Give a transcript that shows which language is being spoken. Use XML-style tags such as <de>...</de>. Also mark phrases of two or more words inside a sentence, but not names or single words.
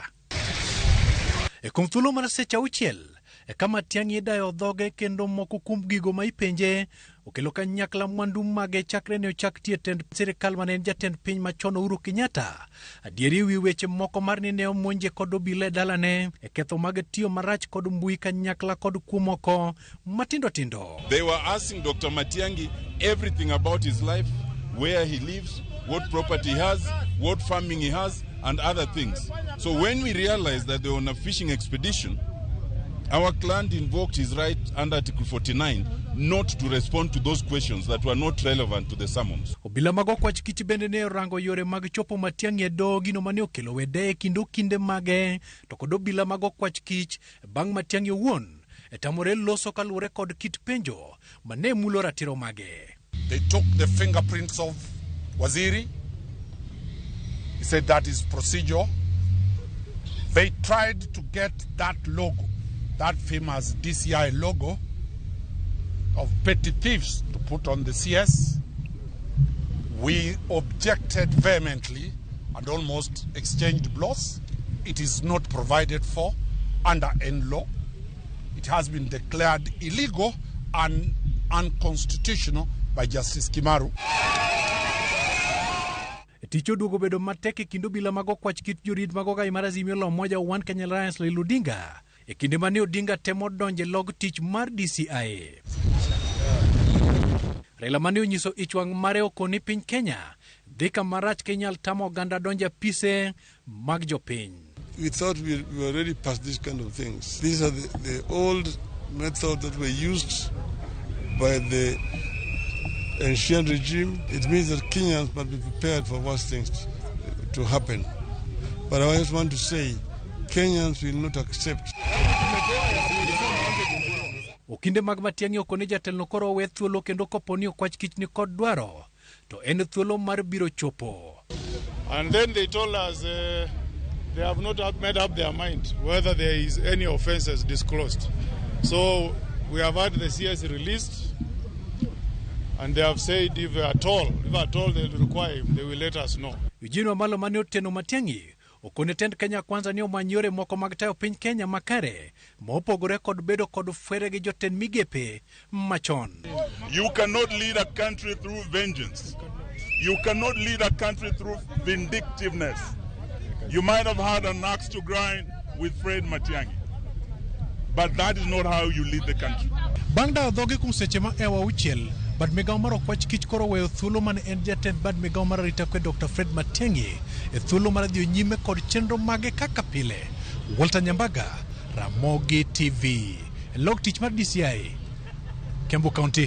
<luo>Kuom thuolo mar seche 6 kama Matiang'i dayo dhoge kendo moko kuom gigo ma ipenje okelo kanyakla mwandu mage chakre ne ochak tie tend sirikal mane en jatend piny machon Uhuru Kenyatta. Adieri wi weche moko mar ni ne omonje kod obila dalane ketho mag tiyo marach kod mbui kanyakla kod kuomoko matindo tindo.</luo> <en>They were asking Dr. Matiang'i everything about his life, where he lives, what property he has, what farming he has, and other things. So when we realized that they were on a fishing expedition, our client invoked his right under Article 49 not to respond to those questions that were not relevant to the summons.</en> <luo>Obila mag okwach kich bende ne rango yore mag chopo Matiang'i e do gino mane okelo wede kinde mage to kod obila mag okwach kich bang' Matiang'i owuon tamore loso kaluwore kod kit penjo mane mulo ratiro mage.</luo> <en>They took the fingerprints of Waziri. He said that is procedure. They tried to get that logo, that famous DCI logo of petty thieves, to put on the CS. We objected vehemently and almost exchanged blows. It is not provided for under any law. It has been declared illegal and unconstitutional by Justice Kimaru.</en> <luo>Ticho duogo bedo matek kindo bila mag okwach kit jorit mag ogai mar Azimio la Umoja One Kenya Alliance Raila Odinga kinde mane Odinga temo donje log tich mar DCI. Raila mane onyiso ichwang' mare okoni piny Kenya dhika marach kenyal tamo oganda donja pise mag jopiny.</luo> <en>We thought we were already past these kind of things. These are the old methods that were used by the ancient regime. It means that Kenyans must be prepared for worse things to happen. But I just want to say, Kenyans will not accept.</en> <luo>Okinde mag Matiang'i okone jatelno koro we thuolo kendo koponi okwach kich ni kod dwaro to en thuolo mar biro chopo.</luo> <en>And then they told us they have not made up their mind whether there is any offenses disclosed. So we have had the CS released, and they have said if at all they require him, they will let us know.</en> <luo>Eugene Wamalwa mane oteno Matiang'i okone tend Kenya Kwanza ni omanyore moko mag tayo piny Kenya makare mopogore kod bedo kod fwere gi jotend migepe machon.</luo> <en>You cannot lead a country through vengeance. You cannot lead a country through vindictiveness. You might have had an axe to grind with Fred Matiang'i, but that is not how you lead the country.</en> <luo>Bang' dawo dhoge kuom seche ma ewa 6 bad migawo mar okwach kich koro weyo thuolo mane en jatend bad migawo mar arita kwe Dr. Fred Matiang'i thuolo mar dhi nyime kod chenro mage kaka pile. Walter Nyambaga, Ramogi TV, log tich mar DCI, Kiambu County.</luo>